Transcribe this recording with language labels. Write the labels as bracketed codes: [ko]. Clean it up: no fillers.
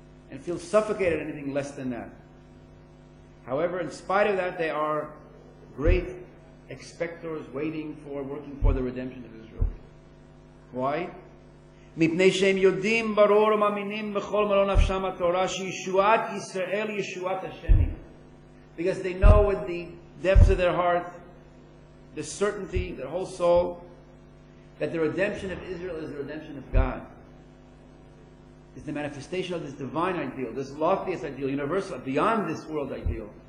[en] and feel suffocated at anything less than that. However, in spite of that, they are great expectors working for the redemption of Israel. Why? [he] מפני שהם יודעים ברור ומאמינים בכל מלוא נפשם התורה שישועת ישראל ישועת השם. [en] Because they know with the depths of their heart, the certainty, their whole soul, that the redemption of Israel is the redemption of God. It's the manifestation of this divine ideal, this loftiest ideal, universal, beyond this world ideal.